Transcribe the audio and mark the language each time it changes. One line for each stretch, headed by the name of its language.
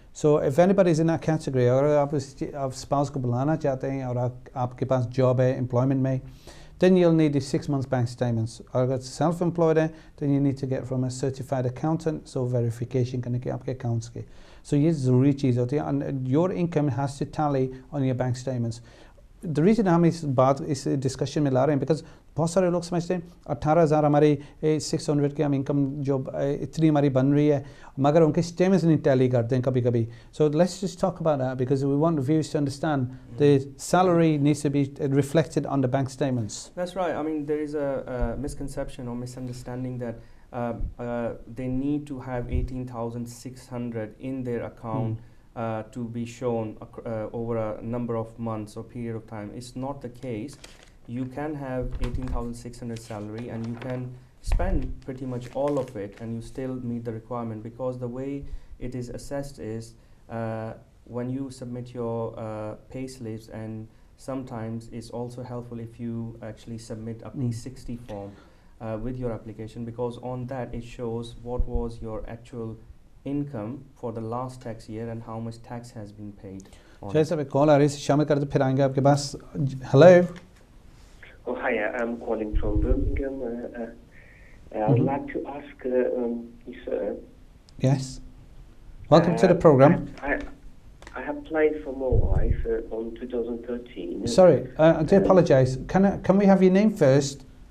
English: So if anybody is in that category
Hindi: अगर आप spouse को बुलाना चाहते हैं और आपके पास job है employment में
English: then you'll need the 6 months bank statements. Or self-employed, then you need to get from a certified accountant, so verification
Hindi: करने के आपके
English: accounts के. So
Hindi: ये ज़रूरी चीज़ होती है
English: and your income has to tally on your bank statements. The reason
Hindi: हम इस बात इस डिस्कशन में ला रहे हैं because बहुत सारे लोग समझते हैं 18,000 हमारी 600 के हम इनकम जो इतनी हमारी बन रही है मगर उनके स्टेटमेंट्स नहीं टैली करते हैं कभी-कभी.
English: So let's just talk about that because we want the viewers to understand the salary needs to be reflected on the bank statements. That's right. I mean there is a misconception or misunderstanding that they need to have 18,600 in their account to be shown over a number of months or period of time. It's not the case. You can have 18,600 salary and you can spend pretty much all of it and you still meet the requirement because the way it is assessed is when you submit your pay slips, and sometimes it's also helpful if you actually submit a P60 form with your application because on that it shows what was your actual income for the last tax year and how much tax has been paid.
Hindi: शायद सब call आ रही है शामिल करते फिर आएंगे आपके पास. Hello
English: Oh, hi, I'm calling from Birmingham. I would like to ask you, sir. Yes. Welcome to the program. I applied for my wife on 2013. Sorry, I do apologise. Can we have your name first?